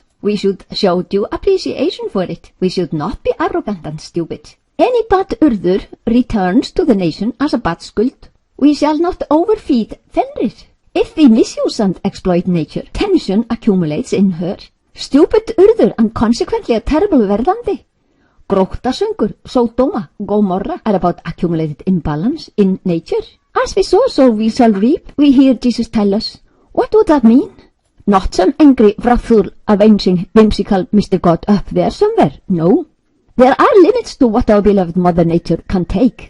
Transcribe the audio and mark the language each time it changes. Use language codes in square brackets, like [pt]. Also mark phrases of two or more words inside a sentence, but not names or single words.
[en] We should show due appreciation for it. We should not be arrogant and stupid. Any bad urður returns to the nation as a bad skuld. We shall not overfeed Fenrir. If we misuse and exploit nature, tension accumulates in her. Stupid urður and consequently a terrible verðandi. Gróttasöngur, Sodoma, Gomorrah are about accumulated imbalance in nature. As we sow, so we shall reap, we hear Jesus tell us. What would that mean? Not some angry, wrathful, avenging, whimsical Mr. God up there somewhere, no. There are limits to what our beloved Mother Nature can take.